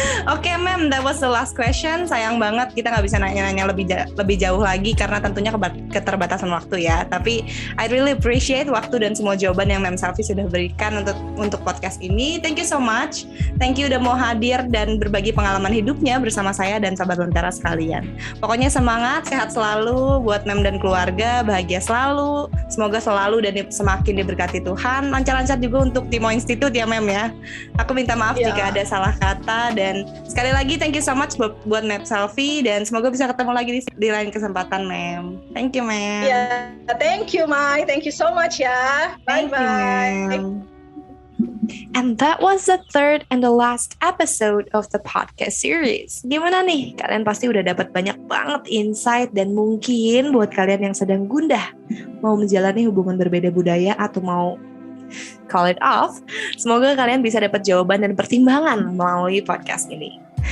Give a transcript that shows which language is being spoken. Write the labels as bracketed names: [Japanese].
[English] Oke Mem, that was the last question. [Indonesian] Sayang banget kita nggak bisa nanya-nanya lebih jauh lagi karena tentunya keterbatasan waktu ya. Tapi [English] I really appreciate [Indonesian] waktu dan semua jawaban yang Mem Selfie sudah berikan untuk podcast ini. [English] Thank you so much. Thank you [Indonesian] udah mau hadir dan berbagi pengalaman hidupnya bersama saya dan sahabat Lentera sekalian. Pokoknya semangat, sehat selalu buat Mem dan keluarga, bahagia selalu, semoga selalu dan semakin diberkati Tuhan. Lancar-lancar juga untuk Timo Institute ya Mem ya. Aku minta maaf jika ada salah kata, dan sekali lagi [English] thank you so much [Indonesian] buat Mem Selfie, dan semoga bisa ketemu lagi di lain kesempatan Mem. [English] Thank you [Indonesian] Mem. [English] Yeah, thank you Mai, thank you so much ya. Bye bye. And that was the third and the last episode of the podcast series. [Indonesian] Gimana nih? Kalian pasti udah dapat banyak banget insight, dan mungkin buat kalian yang sedang gundah mau menjalani hubungan berbeda budaya atau mau [English] call it off, [Indonesian] semoga kalian bisa dapat jawaban dan pertimbangan melalui podcast ini.